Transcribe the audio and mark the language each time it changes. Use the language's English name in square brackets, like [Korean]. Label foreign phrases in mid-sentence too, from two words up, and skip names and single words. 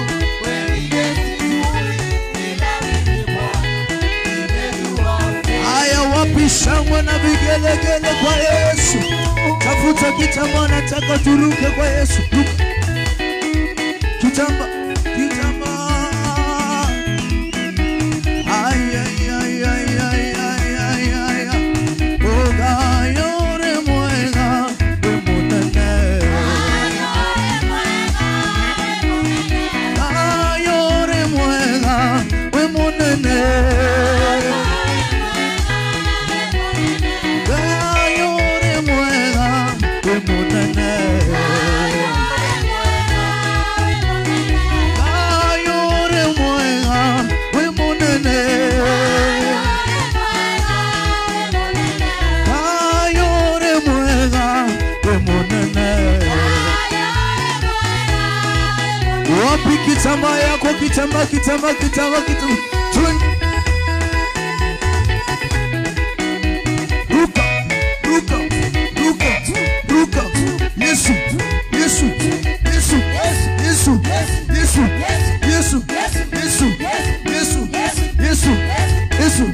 [Swahili] Wengine sijui ila mimi Bwana nimejua umenitoa. Haya, wapi shangwe na vigelegele kwa Yesu. Tafuta kitamba, nataka turuke kwa Yesu. Kitamba, kitamba. Ay, ay, ay, ay, ay, ay, ay, ay, ay. [Kikuyu] Oga yore mwega, wemonene. Ayore mwega, wemonene. Ayore mwega, wemonene. Ayore mwega, wemonene. Ayore mwega, wemonene. [Swahili] Wapi kitamba yako, kitamba, kitamba, kitamba, kitamba. Ruka, ruka, ruka, ruka. Yesu, Yesu, Yesu, Yesu, Yesu, Yesu, Yesu, Yesu, Yesu, Yesu.